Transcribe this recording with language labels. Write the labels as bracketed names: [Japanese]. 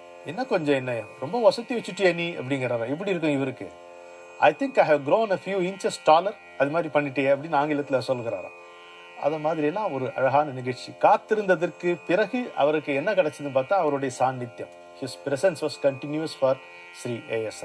[Tamil] என்ன கொஞ்சம் என்ன ரொம்ப வசதி வச்சுட்டியா நீ அப்படிங்கிறாரா. எப்படி இருக்கும் இவருக்கு? [English] I think I have grown a few inches taller. [Tamil] அது மாதிரி பண்ணிட்டே அப்படின்னு ஆங்கிலத்தில் சொல்கிறாராம். அது மாதிரி எல்லாம் ஒரு அழகான நிகழ்ச்சி. காத்திருந்ததற்கு பிறகு அவருக்கு என்ன கிடைச்சதுன்னு பார்த்தா அவருடைய சாநித்தியம். [English] His presence was continuous for Shri A.S.